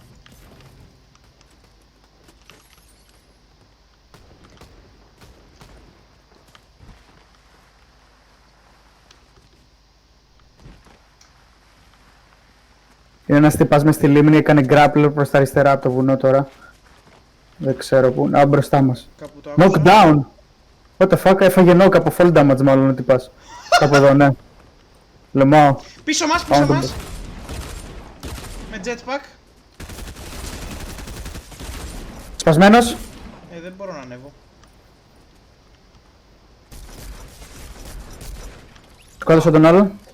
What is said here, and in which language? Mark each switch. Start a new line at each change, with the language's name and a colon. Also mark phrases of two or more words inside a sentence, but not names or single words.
Greek: Είναι ένας τυπάς μες στη λίμνη, έκανε grappler προς τα αριστερά από το βουνό τώρα. Δεν ξέρω πού. Α, μπροστά μας. Κάπου το άκουσα.
English: Knockdown! What the fuck,
Greek: έφαγε knock από
English: fall damage
Greek: μάλλον ο τυπάς. Κάπου εδώ, ναι. Λεμάω. Πίσω μας, Πάμε πίσω τον μας. Με jetpack. Σπασμένος. Δεν μπορώ να ανέβω. Σκότωσα τον άλλο.